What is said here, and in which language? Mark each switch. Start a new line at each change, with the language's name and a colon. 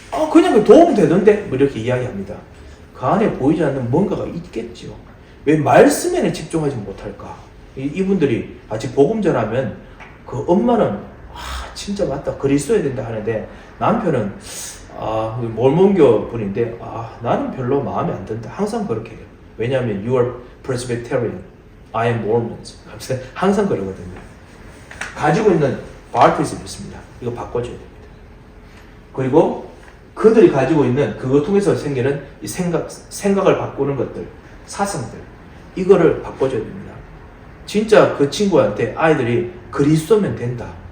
Korean: 그냥 도움 되던데? 이렇게 이야기합니다. 그 안에 보이지 않는 뭔가가 있겠죠. 왜 말씀에는 집중하지 못할까? 이분들이 같이 복음 전하면 그 엄마는 진짜 맞다, 그리스도야 된다 하는데 남편은 몰몬교 분인데 나는 별로 마음에 안 든다. 항상 그렇게 해요. 왜냐하면
English: you are Presbyterian, I am Mormons.
Korean: 항상 그러거든요. 가지고 있는 바울트리즘이 있습니다. 이거 바꿔줘야 됩니다. 그리고 그들이 가지고 있는 그것 통해서 생기는 이 생각을 바꾸는 것들, 사상들, 이거를 바꿔줘야 됩니다. 진짜 그 친구한테 아이들이 그리스도면 된다.